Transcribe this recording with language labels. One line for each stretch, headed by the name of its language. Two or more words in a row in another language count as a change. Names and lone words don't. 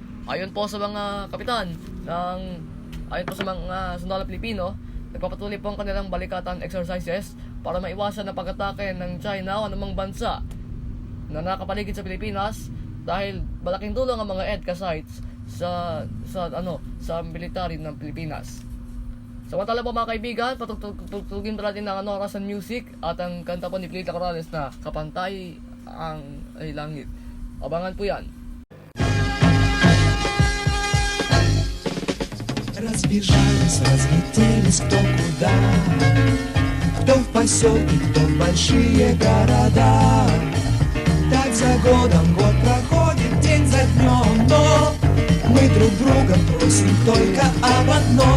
Filipino: Ayon po sa mga kapitan ayon po sa mga sundalong Pilipino, nagpapatuloy po ang kanilang balikatan exercises para maiwasan na pag-atake ng China o anumang bansa na nakapaligid sa Pilipinas dahil malaking tulong ang mga EDCA sites sa military ng Pilipinas. Samantala po mga kaibigan, patutugin pa natin ng oras
English: and music
Filipino: at ang kanta po ni Pilita Corrales na Kapantay ang ay Langit. Abangan po yan.
Russian: Разбежались, разлетелись кто куда, кто в поселке, кто в большие города. Так за годом год проходит день за днем, но мы друг друга просим только об одном.